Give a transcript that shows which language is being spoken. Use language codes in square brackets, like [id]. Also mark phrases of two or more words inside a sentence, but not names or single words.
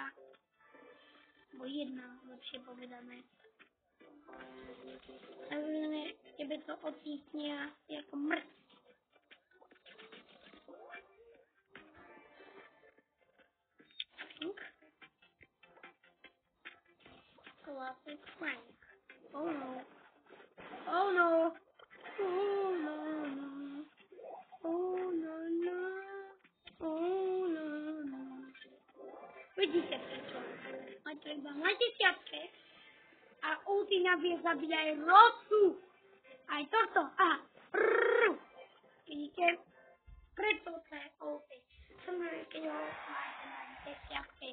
[sk] Bo jedna, lepšie povedané. Samozrejme, tebe to odtísnia ako mŕť. [en] Classic Frank. Oh no. Oh no. Oh no no. Oh no no. Oh no no. [sk] Vidíte prečo? A to iba na 10. A ulti nabije zabíja aj Rosu. Aj toto. A. Vidíte? Preto to je ulti. Samozrejme, keď ho máte na 10.